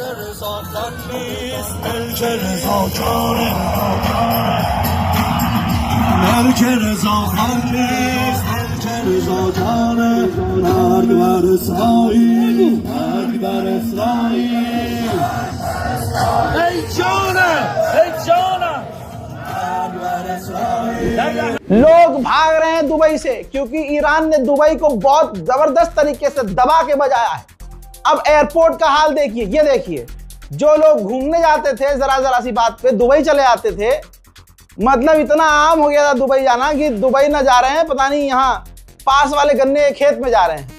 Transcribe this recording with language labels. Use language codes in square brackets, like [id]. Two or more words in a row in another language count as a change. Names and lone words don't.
[fa] رضا خان نیست ملک رضا جانه ملک رضا خان نیست ملک رضا جانه. مرگ بر اسرائیل مرگ بر اسرائیل. ای جانم ای جانم. [hi] लोग भाग रहे हैं दुबई से क्योंकि ईरान ने दुबई को बहुत जबरदस्त तरीके से दबा के बजाया है। अब एयरपोर्ट का हाल देखिए, ये देखिए, जो लोग घूमने जाते थे जरा जरा सी बात पे दुबई चले आते थे, मतलब इतना आम हो गया था दुबई जाना कि दुबई ना जा रहे हैं, पता नहीं यहाँ पास वाले गन्ने के खेत में जा रहे हैं।